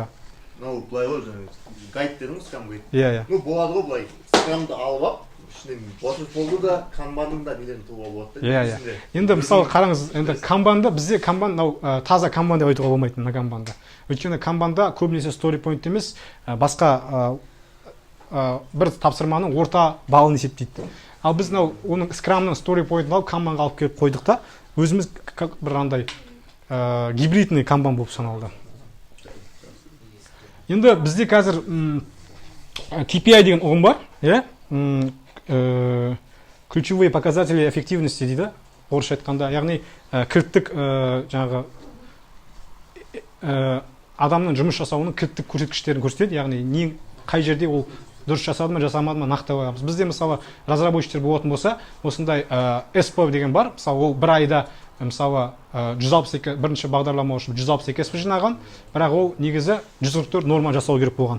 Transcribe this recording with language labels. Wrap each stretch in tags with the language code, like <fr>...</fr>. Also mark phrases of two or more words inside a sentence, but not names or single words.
<kk>мынау былай ғой жаңағы гайд дедің ғой,</kk> <en>scrum guide.</en> <kk>Иә. Ну болады ғой былай скрамды алып алып ішінен waterfall'ды да канбанның да нелерін табуға болады да. Иә. Енді мысалы қараңыз, енді канбанда бізде канбан мынау таза канбан деп айтуға болмайды мына канбанда. Өйткені канбанда көбінесе</kk> <en>story point</en> <kk>емес, басқа бір тапсырманың орта балын есептейді. Ал біз мынау оның скрамның</kk> <en>story point-ын</en> <kk>алып канбанға алып келіп қойдық та, өзіміз бір андай гибридный канбан болып саналды. Енді бізде қазір KPI деген ұғым бар, иә?</kk> <ru>Ключевые показатели эффективности</ru> <kk>дейді, орысша айтқанда, яғни кірттік жаңағы адамның жұмыс жасауының кірттік көрсеткіштерін көрсетеді, яғни не қай жерде ол дұрыс жасады ма, жасамады ма нақты қоямыз. Бізде мысалы разработчиктер болатын болса, осындай SPO деген бар, мысалы ол бір айда мысалы 162 бірінші бағдарлама үшін 162 SP жинаған, бірақ ол негізі 144 норма жасау керек болған.</kk>